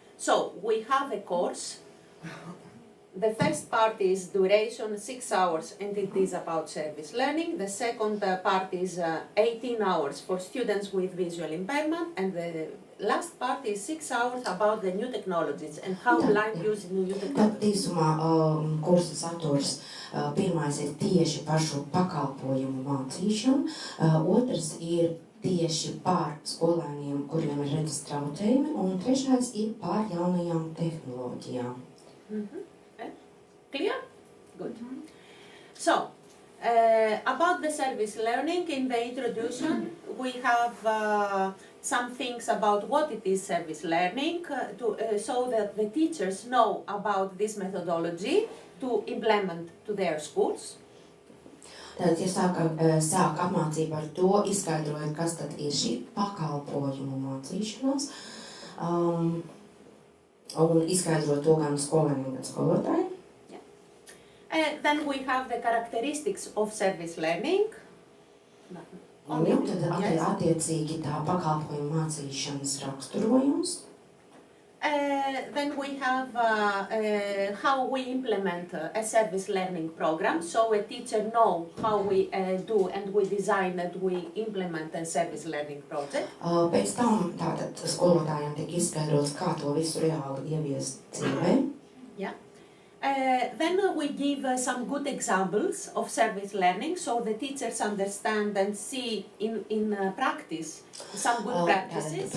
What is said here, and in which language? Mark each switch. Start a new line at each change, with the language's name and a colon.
English: So we have a course. The first part is duration 6 hours and it is about service learning. The second part is 18 hours for students with visual impairment, and the last part is 6 hours about the new technologies and how blind use new technologies.
Latvian: Tad īsumā kursa saturs pirmais ir tieši par šo pakalpojumu mācīšanu, otrs ir tieši par skolēniem, kuriem ir redzes traucējumi, un trešais ir par jaunajām tehnoloģijām.
English: Clear? Good. So, about the service learning, in the introduction, we have some things about what it is service learning, so that the teachers know about this methodology to implement to their schools.
Latvian: Tad, ja sāk apmācību ar to, izskaidrojot, kas tad ir šī pakalpojumu mācīšanās, un izskaidrot to gan skolēniem, gan skolotājiem.
English: Then we have the characteristics of service learning.
Latvian: Tad attiecīgi tā pakalpojuma mācīšanas raksturojums.
English: Then we have how we implement a service learning program, so a teacher knows how we do and we design and we implement a service learning project.
Latvian: Pēc tam tātad skolotājiem tiek izskaidrots, kā to visu reāli ieviest dzīvē.
English: Yeah. Then we give some good examples of service learning, so the teachers understand and see in practice some good practices.